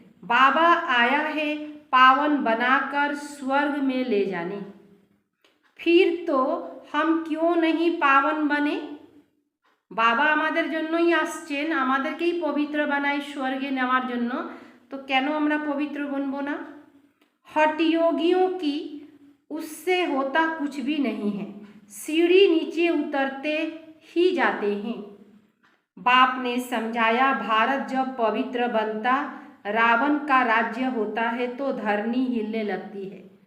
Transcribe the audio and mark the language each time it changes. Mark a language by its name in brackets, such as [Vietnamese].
[Hindi] बाबा आया है पावन बनाकर स्वर्ग में ले जाने। फिर तो हम क्यों नहीं पावन बने? [Bangla] বাবা আমাদের জন্যই আসছেন, আমাদেরকেই পবিত্র বানায় স্বর্গে নেওয়ার জন্য, তো কেন আমরা পবিত্র बनबो ना? [Hindi] हठ योगियों की उससे होता कुछ भी नहीं है, सीढ़ी नीचे उतरते ही जाते हैं। बाप ने समझाया, भारत जब पवित्र बनता रावण का राज्य होता है तो धरनी हिलने लगती है।